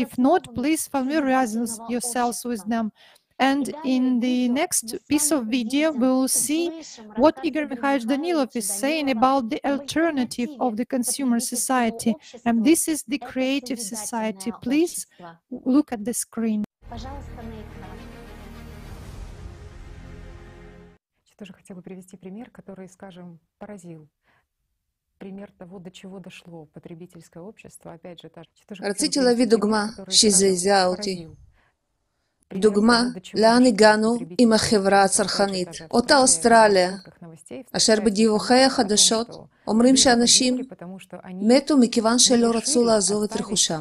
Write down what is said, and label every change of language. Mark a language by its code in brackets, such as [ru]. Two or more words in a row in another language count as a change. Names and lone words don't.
[en] If not, please familiarize yourselves with them. And in the next piece of video, we will see what Igor Mikhailovich Danilov is saying about the alternative of the consumer society. And this is the creative society. Please look at the screen. [ru] Тоже хотела привести пример, который, скажем, поразил. Пример того, до чего дошло потребительское общество. Опять же, [he] רציתי להביא דוגמה שזעזעה אותי. דוגמה לאן הגענו עם החברה הצרכנית, אותה אוסטרליה, אשר בדיווחי החדשות אומרים שאנשים מתו מכיוון שלא רצו לעזוב את רכושם.